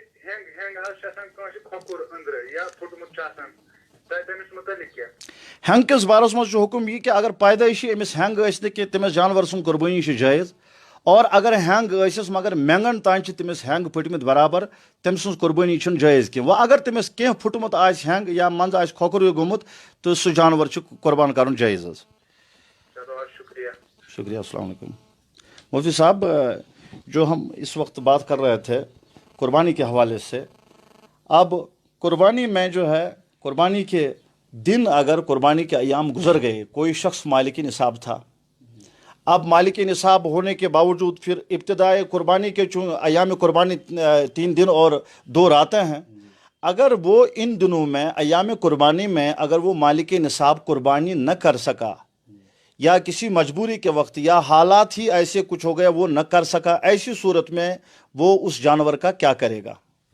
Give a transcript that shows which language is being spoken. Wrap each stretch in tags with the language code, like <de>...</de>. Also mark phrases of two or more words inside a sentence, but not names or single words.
<ks>ہینگ کس بارس منٛز چھُ حکم یہ کہ اگر پیدائشی أمِس ہینگ ٲسۍ نہٕ کینٛہہ تٔمِس جانور سُنٛد قربٲنی چھِ جٲیز، اور اگر ہینگ ٲسِس مگر مینگن تانۍ چھِ تٔمِس ہینگ پھٔٹمٕتۍ برابر، تٔمۍ سٕنٛز قربٲنی چھِنہٕ جٲیز کینٛہہ۔ وۄنۍ اگر تٔمِس کینٛہہ پھُٹمُت آسہِ ہینگ یا منٛزٕ آسہِ کھۄکھر ہیوٗ گوٚمُت تہٕ سُہ جانور چھُ قربان کرُن جٲیز حظ۔</ks> <ur>شکریہ،</ur> <ar>السلام علیکم۔</ar> <ur>مفتی صاحب، جو ہم اس وقت بات کر رہے تھے قربانی کے حوالے سے، اب قربانی میں جو ہے قربانی کے دن اگر قربانی کے ایام گزر گئے، کوئی شخص مالک نصاب تھا، اب مالک نصاب ہونے کے باوجود پھر ابتدائے قربانی کے ایام قربانی 3 دن اور 2 راتیں ہیں، اگر وہ ان دنوں میں ایام قربانی میں اگر وہ مالک نصاب قربانی نہ کر سکا یا کسی مجبوری کے وقت یا حالات ہی ایسے کچھ ہو گیا وہ نہ کر سکا، ایسی صورت میں وہ اس جانور کا کیا کرے گا؟</ur>